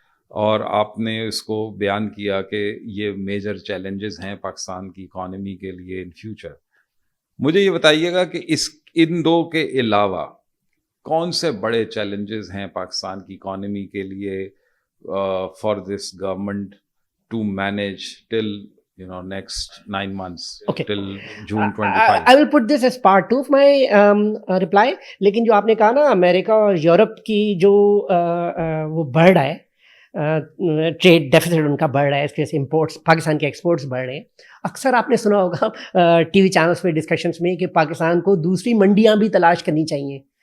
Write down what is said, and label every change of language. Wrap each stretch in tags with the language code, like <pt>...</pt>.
<hi>और आपने इसको बयान किया कि ये मेजर चैलेंजेस हैं पाकिस्तान की इकॉनमी के लिए</hi> <en>In future.</en> <hi>मुझे ये बताइएगा कि इन दो के अलावा कौन से बड़े चैलेंजेस हैं पाकिस्तान की इकॉनमी के लिए</hi> <en>For this government to manage till next 9 months, okay, till June 25. I will put this as part 2 of my reply.</en> <hi>लेकिन जो आपने कहा ना अमेरिका और यूरोप की जो वो बढ़ रहा है, ट्रेड डेफिसिट उनका बढ़ रहा है, इसके वजह से इंपोर्ट्स, पाकिस्तान के एक्सपोर्ट्स बढ़ रहे हैं. अक्सर आपने सुना होगा टीवी चैनल्स पे डिस्कशंस में कि पाकिस्तान को दूसरी मंडियां भी तलाश करनी चाहिए.</hi>